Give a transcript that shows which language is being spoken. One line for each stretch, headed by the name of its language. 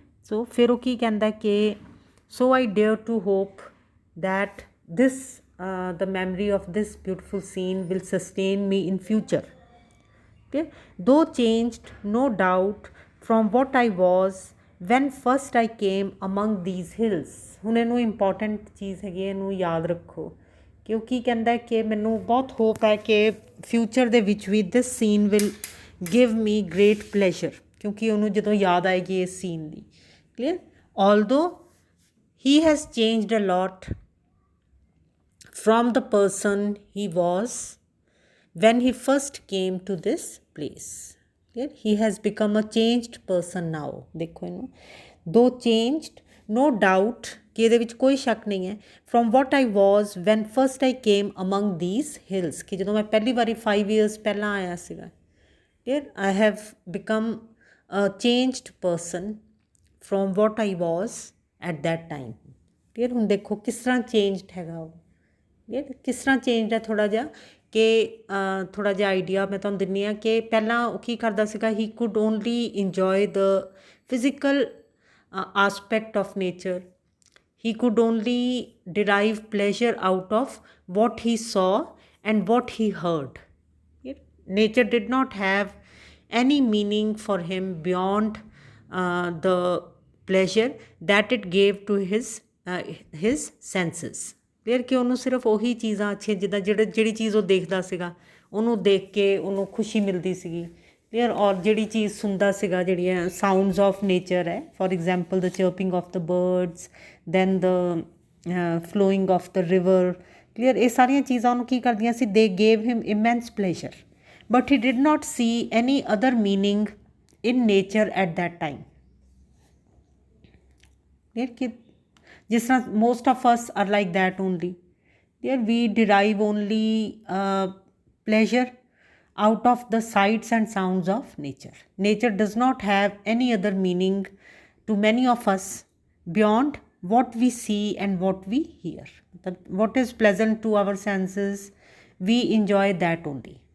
English: So
Punjabi: ਫਿਰ ਉਹ ਕੀ ਕਹਿੰਦਾ ਕਿ
English: so I dare to hope that this the memory of this beautiful scene will sustain me in future. Okay? Though changed no doubt from what I was when first I came among these hills.
Punjabi: ਹੁਣ ਇਹਨੂੰ important ਚੀਜ਼ ਹੈਗੀ, ਇਹਨੂੰ ਯਾਦ ਰੱਖੋ ਕਿ ਉਹ ਕੀ ਕਹਿੰਦਾ ਕਿ ਮੈਨੂੰ ਬਹੁਤ ਹੋਪ ਹੈ ਕਿ ਫਿਊਚਰ ਦੇ ਵਿੱਚ ਵੀ
English: this scene will give me great pleasure,
Punjabi: ਕਿਉਂਕਿ ਉਹਨੂੰ ਜਦੋਂ ਯਾਦ ਆਏਗੀ ਇਸ scene ਦੀ.
English: Clear? although he has changed a lot from the person he was when he first came to this place. He has become a changed person now.
Hindi: देखो इन्हों
English: though changed no doubt कि
Punjabi: ਇਹਦੇ ਵਿੱਚ ਕੋਈ ਸ਼ੱਕ ਨਹੀਂ ਹੈ
English: from what I was when first I came among these hills,
Punjabi: ਕਿ ਜਦੋਂ ਮੈਂ ਪਹਿਲੀ ਵਾਰੀ 5
English: years
Punjabi: ਪਹਿਲਾਂ ਆਇਆ ਸੀਗਾ.
English: I have become a changed person from what I was at that time. Clear.
Punjabi: ਹੁਣ ਦੇਖੋ ਕਿਸ ਤਰ੍ਹਾਂ ਚੇਂਜਡ ਹੈਗਾ ਉਹ, ਕਲੀਅਰ ਕਿਸ ਤਰ੍ਹਾਂ ਚੇਂਜਡ ਹੈ ਥੋੜ੍ਹਾ ਜਿਹਾ, ਕਿ ਥੋੜ੍ਹਾ ਜਿਹਾ ਆਈਡੀਆ ਮੈਂ ਤੁਹਾਨੂੰ ਦਿੰਦੀ ਹਾਂ ਕਿ ਪਹਿਲਾਂ ਉਹ ਕੀ ਕਰਦਾ ਸੀਗਾ,
English: He could only enjoy the physical aspect of nature, he could only derive pleasure out of what he saw and what he heard. Nature did not have any meaning for him beyond the pleasure that it gave to his senses.
Punjabi: Clear ਕਿ ਉਹਨੂੰ ਸਿਰਫ ਉਹੀ ਚੀਜ਼ਾਂ ਅੱਛੀਆਂ, ਜਿੱਦਾਂ ਜਿਹੜੀ ਚੀਜ਼ ਉਹ ਦੇਖਦਾ ਸੀਗਾ ਉਹਨੂੰ ਦੇਖ ਕੇ ਉਹਨੂੰ ਖੁਸ਼ੀ ਮਿਲਦੀ ਸੀਗੀ। ਕਲੀਅਰ। ਔਰ ਜਿਹੜੀ ਚੀਜ਼ ਸੁਣਦਾ ਸੀਗਾ, ਜਿਹੜੀਆਂ
English: Sounds of nature ਹੈ, for example the chirping of the birds, then the flowing of the river. Clear.
Punjabi: ਇਹ ਸਾਰੀਆਂ ਚੀਜ਼ਾਂ ਉਹਨੂੰ ਕੀ ਕਰਦੀਆਂ ਸੀ,
English: They gave him immense pleasure, but he did not see any other meaning in nature at that time. Clear
Punjabi: ਕਿ ਜਿਸ ਤਰ੍ਹਾਂ
English: Most of us are like that only. Clear. We derive only pleasure out of the sights and sounds of nature. Nature does not have any other meaning to many of us beyond what we see and what we hear. What is pleasant to our senses, we enjoy that only.